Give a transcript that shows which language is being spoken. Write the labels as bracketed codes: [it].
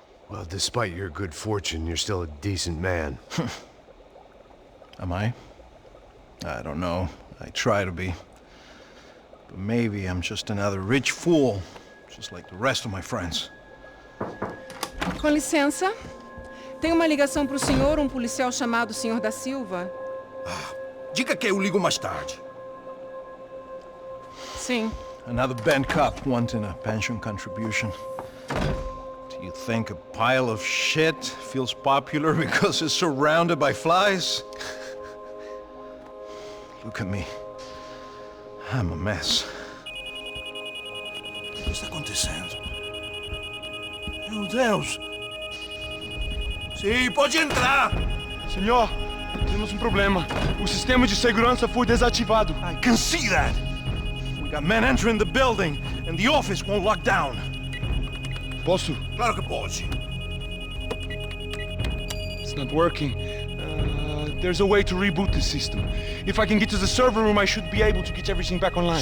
[en] Well, despite your good fortune, you're still a decent man. Am I? I don't know. I try to be. But maybe I'm just another rich fool, just like the rest of my friends. [pt] Com licença. Tem uma ligação pro senhor, um policial chamado Senhor da Silva. Diga que eu ligo mais tarde. Sim. [en] Another bent cop wanting a pension contribution. Do you think a pile of shit feels popular because it's surrounded by flies? Look at me. I'm a mess. [pt] O que está acontecendo? Meu Deus! Sim, pode entrar! Senhor, temos problema. O sistema de segurança foi desativado. [en] I can see that! We got men entering the building, and the office won't lock down. [pt] Posso? Claro que pode. [en] It's not working. There's a way to reboot the system. If I can get to the server room, I should be able to get everything back online.